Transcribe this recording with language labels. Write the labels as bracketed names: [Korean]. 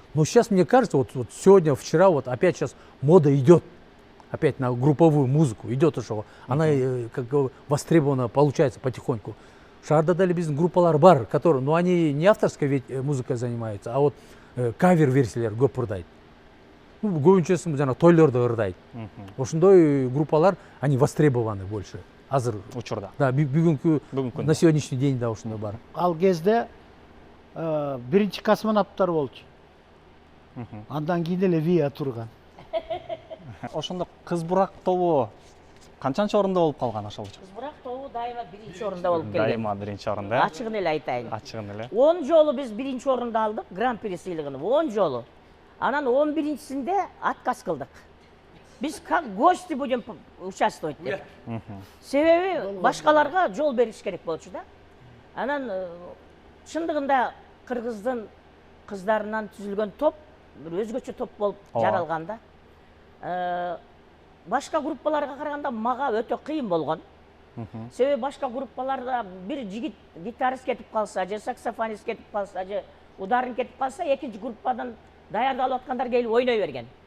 [Russian] Но сейчас, мне кажется, вот сегодня, вчера, вот опять сейчас мода идет, опять на групповую музыку идет ошо. Она как бы востребована, получается потихоньку. [Kyrgyz] Шаарда деле биздин группалар бар, [Russian] которые, но они не авторской музыкой занимаются, а вот [Kyrgyz] кавер-версиялер көп ырдайт. Көбүнчөсү жана тойлордо ырдайт. Ошондой группалар, [Russian] они востребованы больше. [Kyrgyz] Азыр учурда. Да, бүгүнкү [Russian] на сегодняшний день [Kyrgyz] да ошондой бар. Ал кезде биринчи космонавттар болчу. Андан кийин эле ВИА турган. Ошондо кыз бурак тобу канчанчы орунда болуп калган ошол учурда? Кыз бурак тобу дайыма биринчи орунда болуп келген. Дайыма биринчи орунда. Ачыгын эле айтайын. Ачыгын эле. 10 жолу биз биринчи орунда алдык, Гран-при сыйлыгын 10 жолу. Анан 11-синде отказ кылдык. [Russian] Биз как гости будем участвовать деп. [Kyrgyz] Себеби башкаларга жол бериш керек болчу да. Анан чындыгында кыргыздын кыздарынан түзүлгөн топ бир өзгөчө топ болуп жаралган да. Башка группаларга караганда мага өтө кыйын болгон. Себеби башка группаларда бир жигит гитарист кетип калса, же саксофонист кетип калса, же ударник кетип калса, экинчи группадан даярдалып аткандар келип ойной берген.